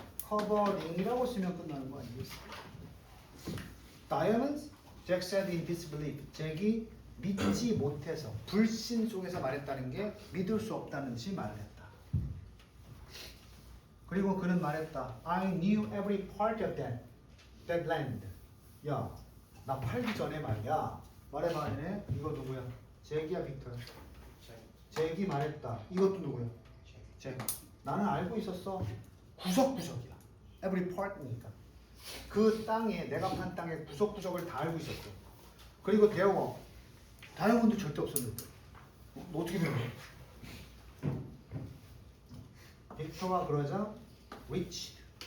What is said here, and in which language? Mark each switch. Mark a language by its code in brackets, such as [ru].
[ko] discovering이라고 쓰면 끝나는 거 아니겠어? [en] Diamonds? Jack said in disbelief. [ko] 잭이 믿지 못해서 불신 속에서 말했다는 게 믿을 수 없다는 듯이 말을 했다. 그리고 그는 말했다. [en] I knew every part of that land. [ko] 야, 나 팔기 전에 말이야. 말해. 이거 누구야? 잭이야, 빅터야? 잭이 말했다. 이것도 누구야? 잭. 나는 알고 있었어. 구석구석이야. [en] every part니까. [ko] 그 땅에 내가 판 땅의 구석구석을 다 알고 있었어. 그리고 대어가 다이아몬드 절대 없었는데. 너 어떻게 된 거야? 빅터가 그러자 reached.